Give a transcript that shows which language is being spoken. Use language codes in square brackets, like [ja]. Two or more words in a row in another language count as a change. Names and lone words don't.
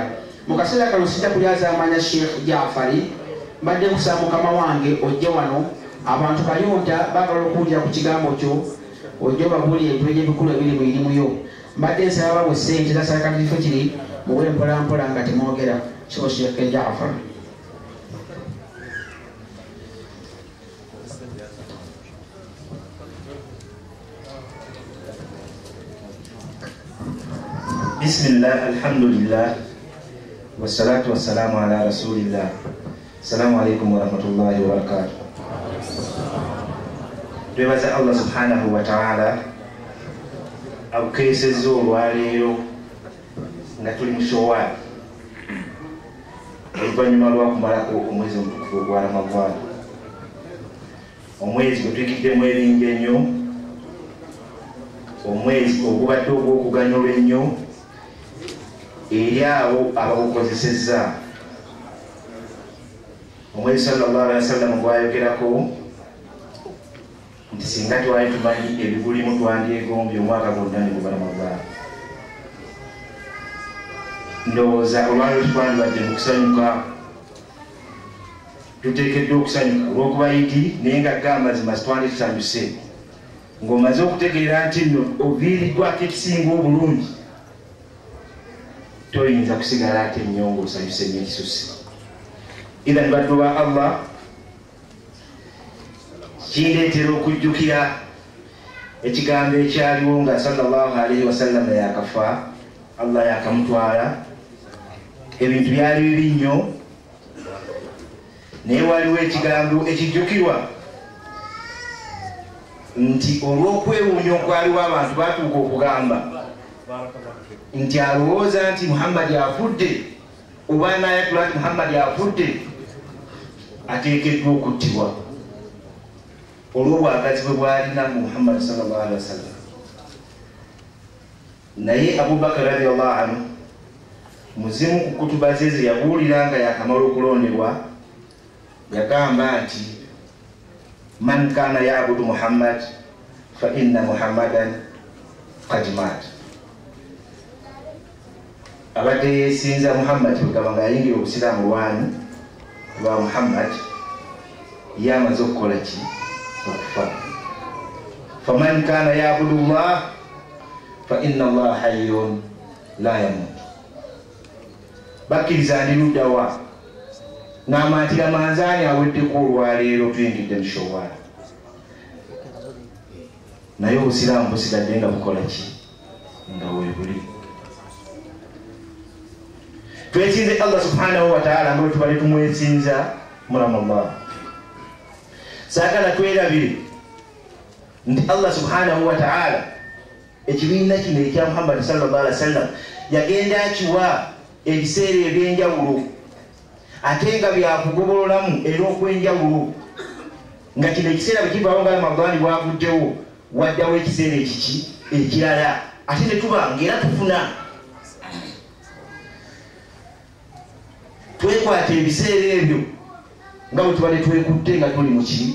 [lg] mu kaseera kano sijja kulyazaamanya Sheikh Jaafari mbadde nkusaba mukama wange ojje wano abantu kayonta baagala okuwulira ku kigambo kyo ojje obabuulire ebintu eby'ebikulu ebiri mu irimu yo. mbadde nsaba babwe ssente zasala kifo kiri muwe mpolampola nga temwogera kibo Sheikh Jaafari. [ar] بسم الله، الحمد لله، والصلاة والسلام على رسول الله. السلام عليكم ورحمة الله وبركاته. [lg] Twebaza [ar] الله سبحانه وتعالى [lg] abukeesezza olwaleero nga tuli mu Shawwal oluvannyuma lwakumalako omwezi omutukufu ogwa Ramadhan, omwezi gwe tuyigiddemu ebingi ennyo, omwezi ogubadde ogw'okuganyulwa ennyo eri abo abagukozesezza. omwezi [ar] صلى الله عليه وسلم [lg] gwayogerako nti singa twali tumanyi ebigulimu twandyegombye omwaka gwonna ne guba Ramadhan. ndowooza olwaliro twandibadde mu kusanyuka, tuteekeddwa okusanyuka olw'okuba Idi, naye nga gamazima twandi tusanyuse ng'omaze okutegeera nti nno oviiriddwako ekisinga obulungi toyinza kusigala ate ennyongo osanyuse n'ekisusse. Idhan baddu ba Allah kindeetera okujjukira ekigambo ekyaliwo nga [ar] صلى الله عليه وسلم [lg] yakafa, Allah yakamutwala, ebintu byali bibi nnyo, naye waliwo ekigambo ekijjukirwa nti olw'okwewuunya okwaliwo abantu batuuka okugamba nti alowooza nti Muhammad afudde oba n'ayatula nti Muhammad afudde ateekeddwa okuttibwa olw'obwagazi bwe bwalina mu Muhammad [ar] صلى الله عليه وسلم. [lg] naye Abubakar [ar] رضي الله عنه [lg] muzimu ku kutuba ze ze yabuulira nga yakamala okulondebwa yagamba nti [ar] من كان يعبد محمدا فإن محمدا قد مات. [lg] abadde yeesinza Muhammad bwegaba nga yayingira obusiraamu lwani lwa Muhammad ye amaze okukola ki? okufa. [ar] فمن كان يعبد الله فإن الله حي لا يموت. [lg] bakkiriza ndi luddawa n'amaatira manzaani aweddeko olwaleero tuyingidde mu Shawwal, naye obusiraamu busigadde nga bukola ki? nga weebuli. twesinze [ar] الله سبحانه وتعالى [lg] nga tubale tumwesinza mu Ramadhan. saagala twerabire nti [ar] الله سبحانه وتعالى [lg] ekibiina kino ekya Muhammad sallallahu [ar] عليه وسلم [lg] yagenda akiwa ebiseera ebyenjawulo ate nga byakugobololamu era okwenjawulo, nga kino ekiseera bwe kivaawo nga Ramadhan bwavuddewo waddawo ekiseera ekiki ekirala ate ne tuba ng'era tufuna twekwata ebiseera ebyo nga bwe tubadde twekutte nga tuli mu ki?